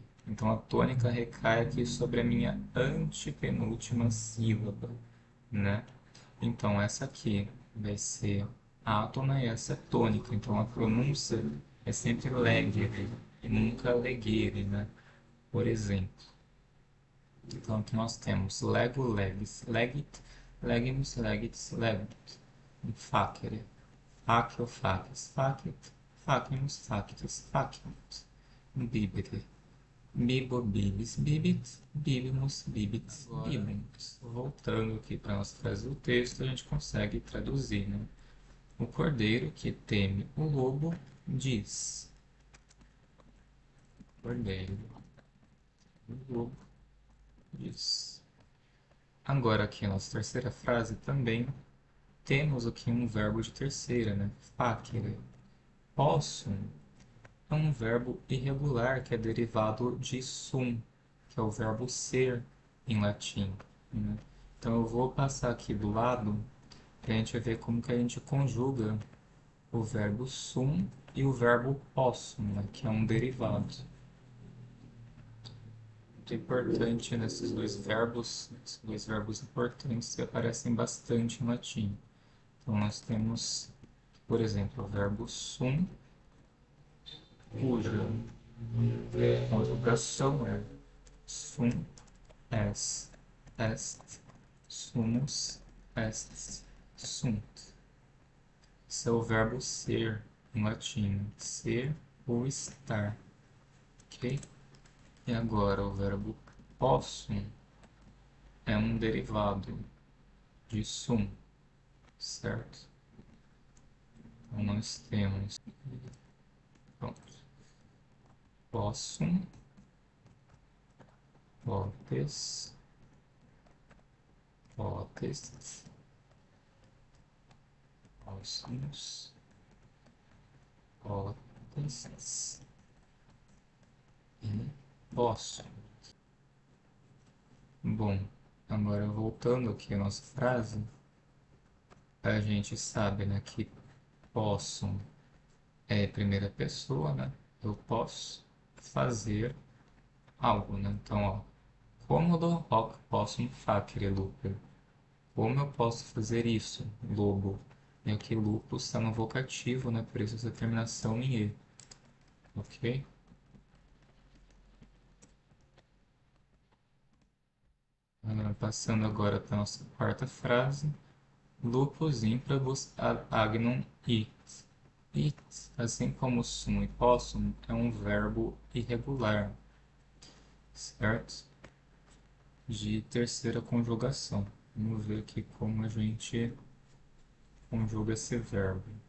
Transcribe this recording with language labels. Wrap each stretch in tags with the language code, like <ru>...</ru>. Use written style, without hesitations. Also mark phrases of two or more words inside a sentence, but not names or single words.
<pt>Então, a tônica recai aqui sobre a minha antepenúltima sílaba, né? Então, essa aqui vai ser átona e essa é tônica. Então, a pronúncia é sempre legere e nunca legere, né? Por exemplo. Então, aqui nós temos lego,</pt> <la>legis, legit, legimus, legitis, legit. Facere, facio, facis, facit, facimus, facitis, faciunt. Bibere, bibo, bibis, bibit, bibimus, bibit, bibunt.</la> <pt>Voltando aqui para a nossa frase do texto, a gente consegue traduzir, né? O cordeiro que teme o lobo diz. Cordeiro, o lobo diz. Agora aqui a nossa terceira frase também temos aqui um verbo de terceira, né? Facere. Possum é um verbo irregular que é derivado de sum, que é o verbo ser em latim, né? Então eu vou passar aqui do lado para a gente ver como que a gente conjuga o verbo sum e o verbo possum, né? Que é um derivado. Muito importante nesses dois verbos importantes que aparecem bastante em latim. Então nós temos, por exemplo, o verbo sum, cuja conjugação é</pt> <la>sum est, sumus est, sunt.</la> <pt>Esse é o verbo ser em latim, ser ou estar, ok? E agora o verbo possum é um derivado de sum, certo? Então nós temos, pronto,</pt> <la>possum, potes, potest, possumus, potests e possum.</la> <pt>Bom, agora voltando aqui à nossa frase, a gente sabe, né, que possum é primeira pessoa, né? Eu posso fazer algo, né? Então, ó,</pt> <la>cômodo hoc possum facere lupus.</la> <pt>Como eu posso fazer isso, lobo? E aqui lupus está no vocativo, né? Por isso essa terminação em e, ok? Passando agora para a nossa quarta frase.</pt> <la>Lupus improbus ad agnum it.</la> <pt>It, assim como sum e possum, é um verbo irregular, certo? De terceira conjugação. Vamos ver aqui como a gente conjuga esse verbo.</pt>